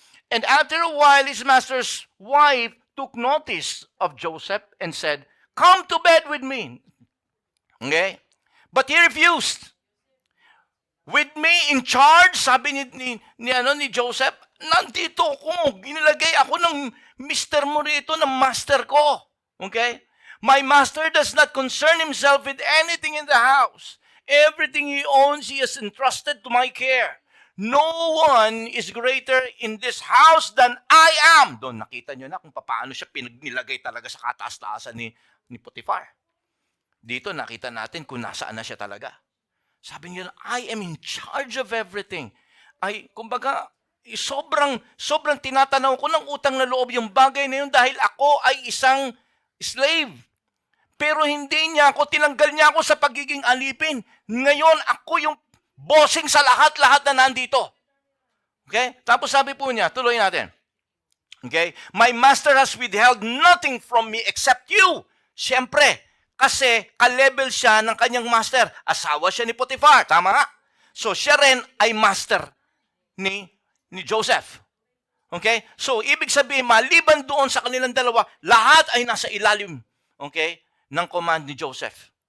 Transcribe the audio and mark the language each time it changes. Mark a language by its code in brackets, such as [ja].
[en] And after a while, his master's wife took notice of Joseph and said, "Come to bed with me." Okay? But he refused. With me in charge, [tl] sabi ni Joseph, nandito ako, ginilagay ako ng mister mo rito, ng master ko. [en] Okay? My master does not concern himself with anything in the house. Everything he owns, he has entrusted to my care. No one is greater in this house than I am. [tl] Doon, nakita nyo na kung paano siya nilagay talaga sa kataas-taasan ni Potiphar. Dito, nakita natin kung nasaan na siya talaga. Sabi niya, [en] I am in charge of everything. [tl] Kumbaga, sobrang tinatanaw ko ng utang na loob yung bagay na yun dahil ako ay isang slave. Pero hindi niya ako, tinanggal niya ako sa pagiging alipin. Ngayon, ako yung bossing sa lahat-lahat na nandito. Okay? Tapos sabi po niya, tuloy natin. Okay? [en] My master has withheld nothing from me except you. [tl] Siyempre, kasi ka-level siya ng kanyang master. Asawa siya ni Potiphar. Tama nga? So, siya rin ay master ni Joseph. Okay? So, ibig sabihin, maliban doon sa kanilang dalawa, lahat ay nasa ilalim, okay, ng command ni Joseph.